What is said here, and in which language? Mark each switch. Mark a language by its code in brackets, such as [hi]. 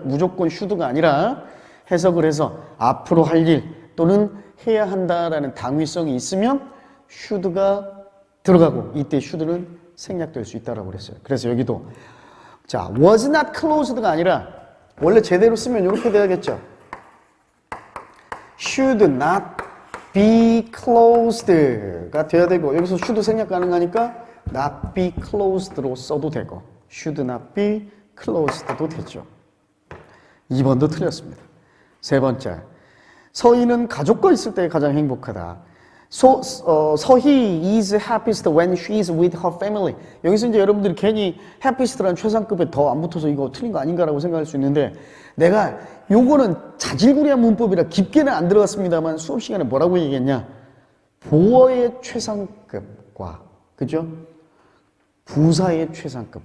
[ko] 무조건 should가 아니라 해석을 해서 앞으로 할 일 또는 해야 한다라는 당위성이 있으면 should가 들어가고 이때 should는 생략될 수 있다고 그랬어요. 그래서 여기도 자, [en] was not closed [ko] 가 아니라 원래 제대로 쓰면 이렇게 돼야겠죠. [en] should not be closed [ko] 가 돼야 되고 여기서 should 생략 가능하니까 not be closed로 써도 되고 should not be closed도 되죠. 2번도 틀렸습니다. 세 번째. 서희는 가족과 있을 때 가장 행복하다. [en] 서희 is happiest when she is with her family. [ko] 여기서 이제 여러분들이 괜히 happiest라는 최상급에 더 안 붙어서 이거 틀린 거 아닌가라고 생각할 수 있는데 내가 요거는 자질구레한 문법이라 깊게는 안 들어갔습니다만 수업 시간에 뭐라고 얘기했냐. 보어의 최상급과 그죠? 부사의 최상급.